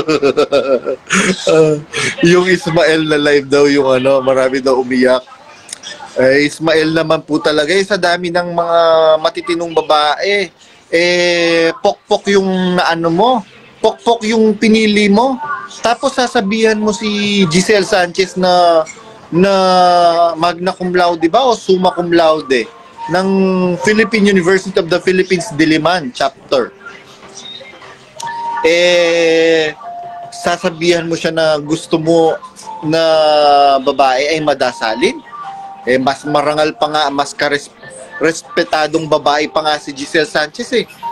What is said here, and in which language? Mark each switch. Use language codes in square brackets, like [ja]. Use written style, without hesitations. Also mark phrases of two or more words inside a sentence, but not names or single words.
[tl] Yung Ismael na live daw, yung marami daw umiyak. Ismael naman po talaga, sa dami ng mga matitinong babae, pokpok yung mo. Pokpok yung pinili mo. Tapos sasabihan mo si Giselle Sanchez na [la] magna cum laude [tl] ba o [la] summa cum laude [tl] ng Philippine University of the Philippines Diliman chapter. Sasabihan mo siya na gusto mo na babae ay madasalin. Mas marangal pa nga, mas respetadong babae pa nga si Giselle Sanchez eh.